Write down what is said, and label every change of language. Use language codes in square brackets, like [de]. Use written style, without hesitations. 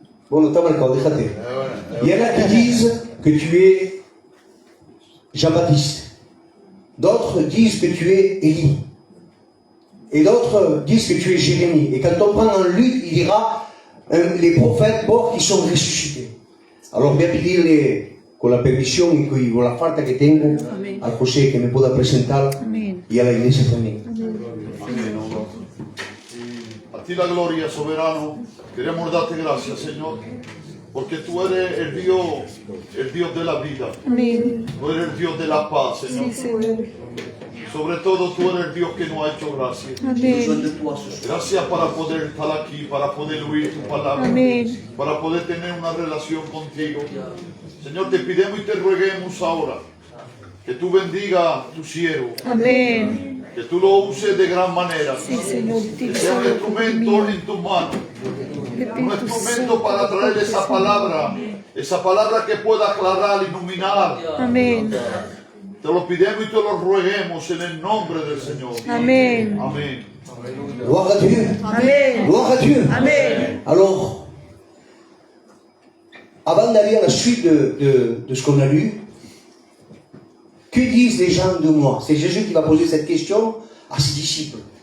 [fr] Bon, notamment encore, déjate. Il y en a qui disent que tu es Jean-Baptiste. D'autres disent que tu es Élie. Et d'autres disent que tu es Jérémie. Et quand on prend en Luc, il dira les prophètes morts qui sont ressuscités. [es] Alors voy a pedirle con la permisión y con la falta que tengo al José que me pueda presentar Amen. y a la iglesia también. ti la gloria, soberano. Queremos darte gracias, Señor, porque tú eres el Dios de la vida. Amén. Tú eres el Dios de la paz, Señor. Sí, Señor. Sobre todo tú eres el Dios que nos ha hecho gracia. Amén. Gracias para poder estar aquí, para poder oír tu palabra, Amén. para poder tener una relación contigo. Señor, te pidemos y te rueguemos ahora que tú bendiga a tu siervo, Amén. que tú lo uses de gran manera, Sí, Señor. que sea un instrumento en tus manos, un instrumento para traer esa palabra que pueda aclarar, iluminar. Amén. Te lo pidemos y te lo rueguemos en el nombre del Señor. Amén. Amén. [fr] Gloire à Dieu. [es] Amén. [fr] Gloire à Dieu. [es] Amén. [fr] Alors, avant d'aller à la suite de ce qu'on a lu, que disent les gens de moi? C'est Jésus qui va poser cette question à ses disciples.